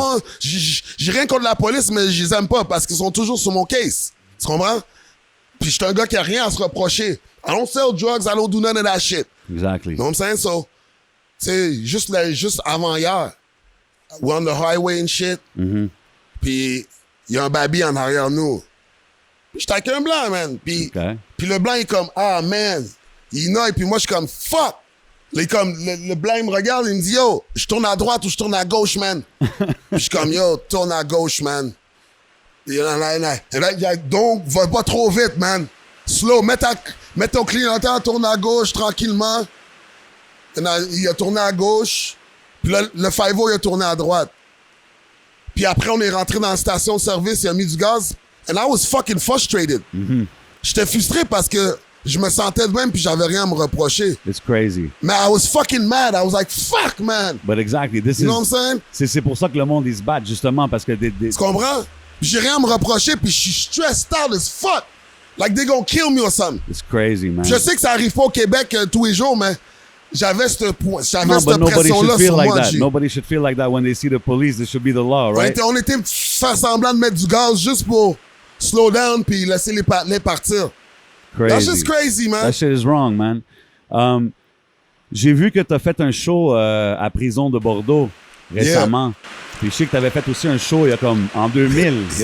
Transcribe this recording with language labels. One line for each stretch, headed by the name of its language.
French: Alors, j'ai rien contre la police, mais je les aime pas parce qu'ils sont toujours sur mon case. Tu comprends? Puis je suis un gars qui a rien à se reprocher.
English: I don't sell drugs, I don't do none of that shit. Exactly. You know what I'm saying? So,
French: tu sais, juste avant hier,
English: we're on the highway and shit.
French: Puis il y a un baby en arrière de nous. Puis j'étais avec un blanc, man. Puis le blanc, il est comme, ah, man. Il noie, puis moi, je suis comme, fuck. Le blanc, il me regarde, il me dit, yo, je tourne à droite ou je tourne à gauche, man. Puis je suis comme, yo, tourne à gauche, man. Et là, donc, va pas trop vite, man. Slow, mets ton clignotant, tourne à gauche, tranquillement. Et là, il a tourné à gauche. Puis là, le 5-0, il a tourné à droite. Puis après, on est rentré dans la station de service, il a mis du gaz.
English: And I was fucking frustrated.
French: J'étais frustré parce que je me sentais de même puis j'avais rien à me reprocher.
English: It's crazy. Mais I was fucking mad. I was like, fuck, man. But exactly. You know what I'm saying?
French: C'est pour ça que le monde, ils se battent, justement, parce que... Tu comprends? J'ai rien à me reprocher puis je suis
English: stressed out as fuck. Like they gonna kill me or something. It's crazy, man.
French: Je sais que ça arrive pas au Québec tous les jours, mais j'avais cette pression-là sur moi.
English: G. Nobody should feel like that when they see the police. This should be the law, right?
French: On était faire semblant de mettre du gaz juste pour
English: slow down
French: puis laisser les partir.
English: Crazy. That's just crazy, man. That shit is wrong, man.
French: J'ai vu que tu as fait un show à prison de Bordeaux récemment. Puis je sais que tu avais fait aussi un show il y a comme en 2000.